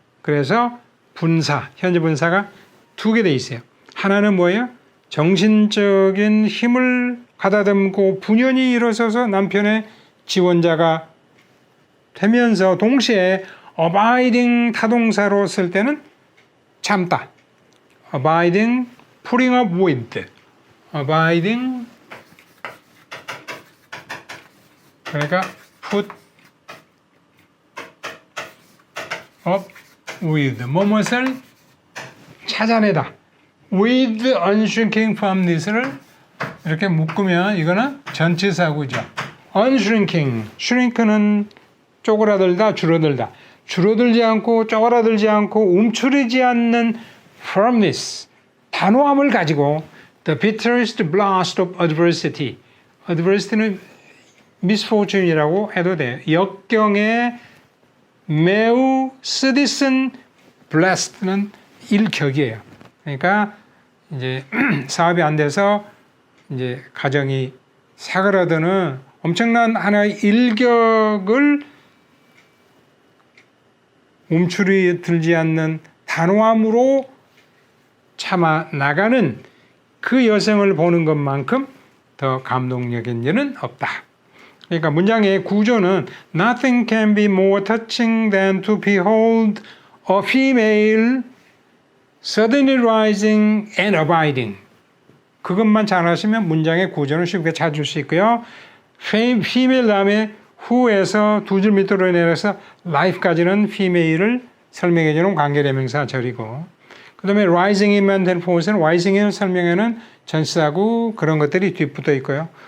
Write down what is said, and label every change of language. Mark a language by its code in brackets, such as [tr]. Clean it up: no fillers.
[ko] 그래서 분사, 현재 분사가 두 개 돼 있어요. 하나는 뭐예요? 정신적인 힘을 가다듬고 분연히 일어서서 남편의 지원자가 되면서 동시에 abiding 타동사로 쓸 때는 참다. [en] abiding, putting up with. abiding [ko] 그러니까 [en] put up with [ko] 무엇을 찾아내다. [en] with unshrinking firmness [ko] 를 이렇게 묶으면 이거는 전치사구죠. unshrinking, shrink는 쪼그라들다, 줄어들다. 줄어들지 않고 쪼그라들지 않고 움츠리지 않는 firmness, 단호함을 가지고 [en] the bitterest blast of adversity. [ko] adversity는 misfortune이라고 해도 돼요. 역경에 매우 쓰디쓴 blast는 일격이에요. 그러니까 이제 사업이 안 돼서 이제 가정이 사그라드는 엄청난 하나의 일격을 움츠리들지 않는 단호함으로 참아 나가는 그 여성을 보는 것만큼 더 감동적인 일은 없다. 그러니까 문장의 구조는 [en] Nothing can be more touching than to behold a female suddenly rising and abiding. [ko] 그것만 잘하시면 문장의 구조는 쉽게 찾을 수 있고요. female 다음에 who에서 두 줄 밑으로 내려서 life까지는 female을 설명해 주는 관계대명사 절이고, 그 다음에 rising이면 될 포스는 rising을 설명하는 전치사구 그런 것들이 뒷붙어 있고요.